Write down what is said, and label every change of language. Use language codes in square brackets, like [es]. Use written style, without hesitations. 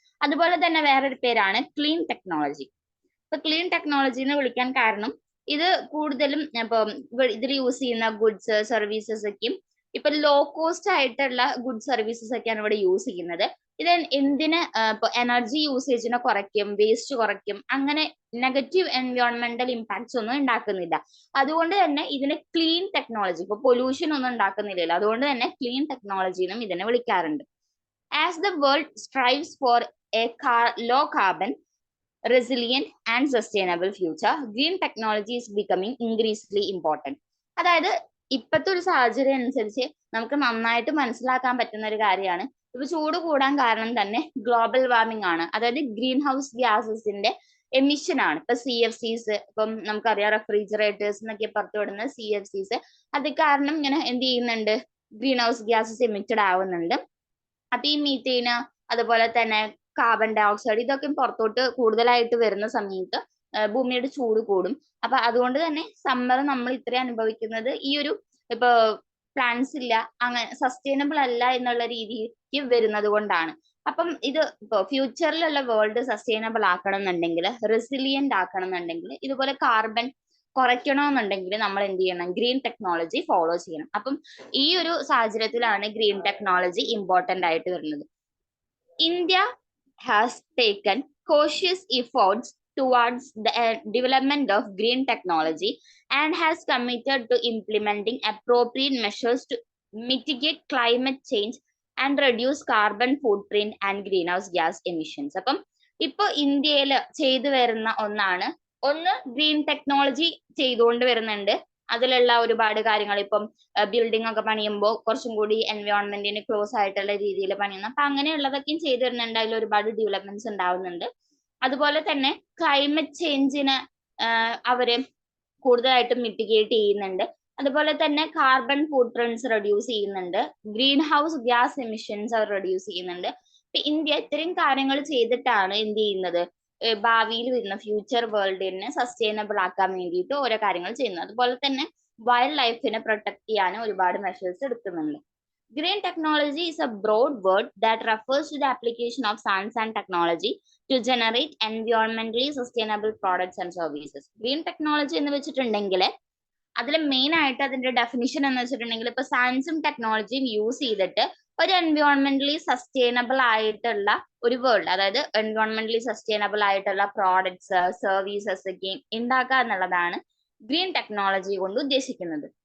[ml] അതുപോലെ തന്നെ വേറൊരു പേരാണ് ക്ലീൻ ടെക്നോളജി. ഇപ്പൊ ക്ലീൻ ടെക്നോളജി എന്ന് വിളിക്കാൻ കാരണം ഇത് കൂടുതലും ഇപ്പം ഇതിൽ യൂസ് ചെയ്യുന്ന ഗുഡ്സ് സർവീസസ് ഒക്കെയും ഇപ്പൊ ലോ കോസ്റ്റ് ആയിട്ടുള്ള ഗുഡ് സർവീസസ് ഒക്കെയാണ് ഇവിടെ യൂസ് ചെയ്യുന്നത്. ഇത് എന്തിന് ഇപ്പൊ എനർജി യൂസേജിനെ കുറയ്ക്കും, വേസ്റ്റ് കുറയ്ക്കും, അങ്ങനെ നെഗറ്റീവ് എൻവയോൺമെന്റൽ ഇമ്പാക്ട്സ് ഒന്നും ഉണ്ടാക്കുന്നില്ല. അതുകൊണ്ട് തന്നെ ഇതിന് ക്ലീൻ ടെക്നോളജി, ഇപ്പൊ പൊല്യൂഷൻ ഒന്നും ഉണ്ടാക്കുന്നില്ലല്ലോ, അതുകൊണ്ട് തന്നെ ക്ലീൻ ടെക്നോളജി എന്നും ഇതിനെ വിളിക്കാറുണ്ട്. [en] As the world strives for a low carbon, resilient and sustainable future, green technology is becoming increasingly important. [ml] അതായത് ഇപ്പോഴത്തെ ഒരു സാഹചര്യം അനുസരിച്ച് നമുക്ക് നന്നായിട്ട് മനസ്സിലാക്കാൻ പറ്റുന്ന ഒരു കാര്യമാണ് ഇപ്പൊ ചൂട് കൂടാൻ കാരണം തന്നെ ഗ്ലോബൽ വാർമിംഗ് ആണ്. അതായത് ഗ്രീൻ ഹൗസ് ഗ്യാസസിന്റെ എമിഷൻ ആണ്. ഇപ്പൊ CFCs, ഇപ്പം നമുക്കറിയാം റെഫ്രിജറേറ്റേഴ്സ് എന്നൊക്കെ പുറത്തുവിടുന്ന CFCs, അത് കാരണം ഇങ്ങനെ എന്ത് ചെയ്യുന്നുണ്ട്, ഗ്രീൻ ഹൗസ് ഗ്യാസസ് എമിറ്റഡ് ആവുന്നുണ്ട്. അപ്പൊ ഈ മീത്തേന് അതുപോലെ തന്നെ കാർബൺ ഡൈ ഓക്സൈഡ് ഇതൊക്കെ പുറത്തോട്ട് കൂടുതലായിട്ട് വരുന്ന സമയത്ത് ഭൂമിയുടെ ചൂട് കൂടും. അപ്പൊ അതുകൊണ്ട് തന്നെ സമ്മർ നമ്മൾ ഇത്രയും അനുഭവിക്കുന്നത് ഈ ഒരു ഇപ്പൊ പ്ലാന്റ്സ് ഇല്ല, അങ്ങനെ സസ്റ്റൈനബിൾ അല്ല എന്നുള്ള രീതിക്ക് വരുന്നത് കൊണ്ടാണ്. അപ്പം ഇത് ഇപ്പൊ ഫ്യൂച്ചറിലുള്ള വേൾഡ് സസ്റ്റൈനബിൾ ആക്കണം എന്നുണ്ടെങ്കിൽ, റെസിലിയന്റ് ആക്കണം എന്നുണ്ടെങ്കിൽ, ഇതുപോലെ കാർബൺ കുറയ്ക്കണമെന്നുണ്ടെങ്കിൽ നമ്മൾ എന്ത് ചെയ്യണം, ഗ്രീൻ ടെക്നോളജി ഫോളോ ചെയ്യണം. അപ്പം ഈ ഒരു സാഹചര്യത്തിലാണ് ഗ്രീൻ ടെക്നോളജി ഇമ്പോർട്ടന്റ് ആയിട്ട് വരുന്നത്. [en] India has taken cautious efforts towards the development of green technology and has committed to implementing appropriate measures to mitigate climate change and reduce carbon footprint and greenhouse gas emissions. [ml] അപ്പം ഇപ്പൊ ഇന്ത്യയിൽ ചെയ്തു വരുന്ന ഒന്നാണ്, ഒന്ന് green technology ചെയ്തുകൊണ്ട് വരുന്നുണ്ട്. അതിലുള്ള ഒരുപാട് കാര്യങ്ങൾ ഇപ്പം ബിൽഡിംഗ് ഒക്കെ പണിയുമ്പോൾ കുറച്ചും കൂടി എൻവയോൺമെന്റിന് ക്ലോസ് ആയിട്ടുള്ള രീതിയിൽ പണിയുന്നു. അപ്പൊ അങ്ങനെയുള്ളതൊക്കെയും ചെയ്തു വരുന്നുണ്ട്. അതിൽ ഒരുപാട് ഡെവലപ്മെന്റ്സ് ഉണ്ടാവുന്നുണ്ട്. അതുപോലെ തന്നെ ക്ലൈമറ്റ് ചേഞ്ചിന് അവര് കൂടുതലായിട്ടും മിറ്റിഗേറ്റ് ചെയ്യുന്നുണ്ട്. അതുപോലെ തന്നെ കാർബൺ ഫുട് പ്രിന്റ്സ് റെഡ്യൂസ് ചെയ്യുന്നുണ്ട്. ഗ്രീൻ ഹൗസ് ഗ്യാസ് എമിഷൻസ് അവർ റെഡ്യൂസ് ചെയ്യുന്നുണ്ട്. ഇപ്പൊ ഇന്ത്യ ഇത്രയും കാര്യങ്ങൾ ചെയ്തിട്ടാണ് എന്ത് ചെയ്യുന്നത്, ഭാവിയിൽ വരുന്ന ഫ്യൂച്ചർ വേൾഡിനെ സസ്റ്റൈനബിൾ ആക്കാൻ വേണ്ടിയിട്ട് ഓരോ കാര്യങ്ങൾ ചെയ്യുന്നത്. അതുപോലെ തന്നെ വൈൽഡ് ലൈഫിനെ പ്രൊട്ടക്ട് ചെയ്യാനും ഒരുപാട് മെഷേഴ്സ് എടുക്കുന്നുണ്ട്. [en] Green technology is a broad word that refers to the application of science and technology to generate environmentally sustainable products and services. [ml] Green technology എന്ന് വെച്ചിട്ടുണ്ടെങ്കിൽ അതിൽ മെയിൻ ആയിട്ട് അതിന്റെ ഡെഫിനിഷൻ എന്ന് വെച്ചിട്ടുണ്ടെങ്കിൽ ഇപ്പൊ സയൻസും ടെക്നോളജിയും യൂസ് ചെയ്തിട്ട് ഒരു എൻവയോൺമെന്റലി സസ്റ്റൈനബിൾ ആയിട്ടുള്ള ഒരു വേൾഡ്, അതായത് എൻവയോൺമെന്റലി സസ്റ്റൈനബിൾ ആയിട്ടുള്ള പ്രോഡക്ട്സ് സർവീസസ് ഒക്കെ ഉണ്ടാക്കുക എന്നുള്ളതാണ് ഗ്രീൻ ടെക്നോളജി കൊണ്ട് ഉദ്ദേശിക്കുന്നത്.